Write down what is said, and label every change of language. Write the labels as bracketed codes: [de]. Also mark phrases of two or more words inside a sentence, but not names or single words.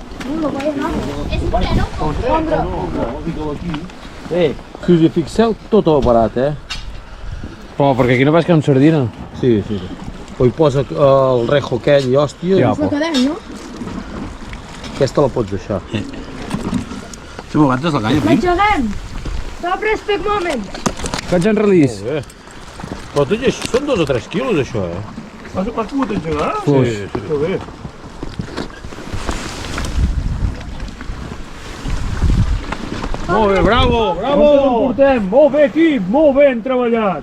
[ca] Si us hi fixeu, tot el barat, eh? Però perquè aquí no veus que hi ha una sardina. Sí, sí. O hi posa el rejo aquell i hòstia, Ja, i Quedem, no? aquesta la pots deixar. Si m'aguantes la canya, prim? L'engeguem! [en] Stop respect moment! Catch and release. [ca] Molt bé. Però tot i així són 2 o 3 quilos, això, eh? Has pogut engegar? Fluix. Que bé. Molt bé, bravo, bravo! Com te'n portem? Molt bé, equip, molt ben treballat.